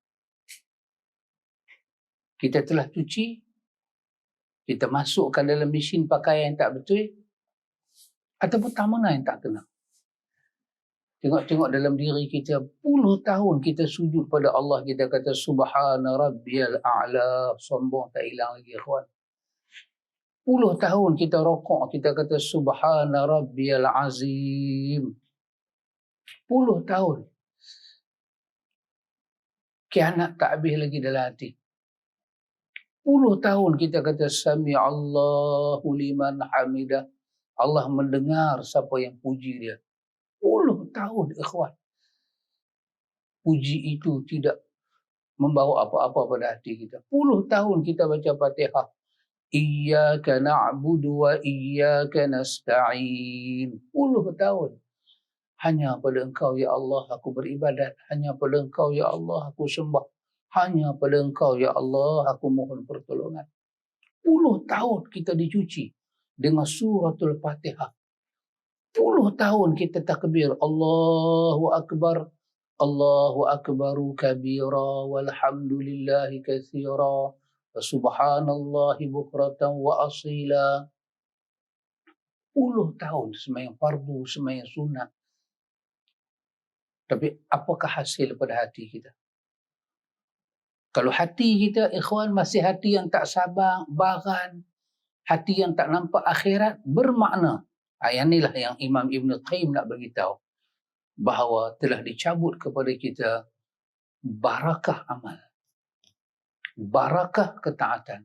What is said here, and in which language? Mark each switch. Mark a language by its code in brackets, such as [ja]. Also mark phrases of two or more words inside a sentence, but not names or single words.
[ms] Kita telah cuci, kita masukkan dalam mesin pakaian yang tak betul, ataupun tak mana yang tak kena. Tengok dalam diri kita, puluh tahun kita sujud pada Allah, kita kata [ar] سبحان ربي الأعلى, [ms] sombong tak hilang lagi kawan. 10 tahun kita rokok, kita kata [ar] سبحان ربي العظيم. [ms] 10 tahun. Kianat tak habis lagi dalam hati. 10 tahun kita kata [ar] سمع الله لمن حمده. [ms] Allah mendengar siapa yang puji dia. 10 tahun ikhwan. Puji itu tidak membawa apa-apa pada hati kita. 10 tahun kita baca Fatihah. [ar] إياك نعبد وإياك نستعين. [ms] 10 tahun. Hanya pada Engkau ya Allah aku beribadat. Hanya pada Engkau ya Allah aku sembah. Hanya pada Engkau ya Allah aku mohon pertolongan. 10 tahun kita dicuci dengan suratul Fatihah. 10 tahun kita takbir [ar] الله أكبر، الله أكبر كبيرا والحمد لله كثيرا وسبحان الله بكرة وأصيلا. [ms] 10 tahun sembahyang fardu, sembahyang sunat. Tapi apakah hasil pada hati kita? Kalau hati kita ikhwan masih hati yang tak sabar, baran, hati yang tak nampak akhirat, bermakna yang inilah yang Imam Ibn Qayyim nak beritahu, bahawa telah dicabut kepada kita barakah amal, barakah ketaatan.